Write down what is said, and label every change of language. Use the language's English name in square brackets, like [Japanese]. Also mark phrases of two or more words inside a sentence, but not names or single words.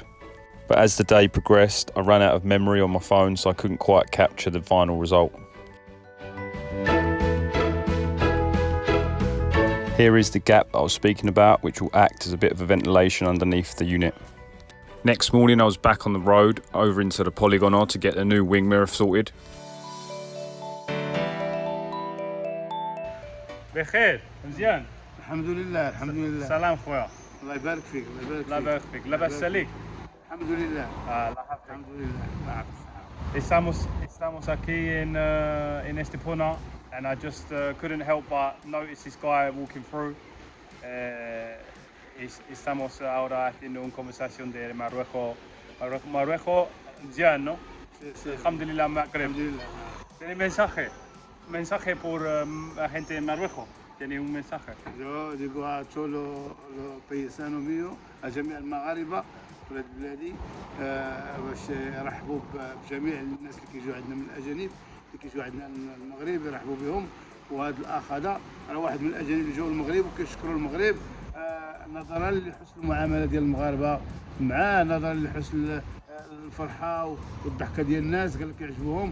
[English] But as the day progressed, I ran out of memory on my phone, so I couldn't quite capture the final result. Here is the gap that I was speaking about, which will act as a bit of a ventilation underneath the unit. Next morning I was back on the road, over into the polygoner to get the new wing mirror sorted. [Arabic] بخير مزيان الحمد لله الحمد لله. سلام خويا الله يبارك فيك الله يبارك فيك. الله يبارك فيك لاباس عليك الحمد لله. الله يحفظك الحمد لله. [Spanish] Estamos aquí [English] in Estepona, and I just couldn't help but notice this guy walking through. [Spanish] Estamos ahora haciendo una conversación de Marruecos mzian, ¿no? Sí, sí. [Arabic] الحمد لله، المغرب. Alhamdulillah. [Spanish] ¿Tiene mensaje por la gente de Marruecos? ¿Tiene un mensaje? Yo digo a todos los paisanos míos, a [Arabic] جميع المغاربة ولاد بلادي باش يرحبوا بجميع الناس اللي كيجوا عندنا من الأجانب اللي كيجوا عندنا المغرب، يرحبوا بهم. وهذا الأخ هذا راه واحد من الأجانب اللي جاوا المغرب وكيشكروا المغرب نظرا لحسن المعاملة ديال المغاربة معاه، نظرا لحسن الفرحة والضحكة ديال الناس، قال لك يعجبوهم.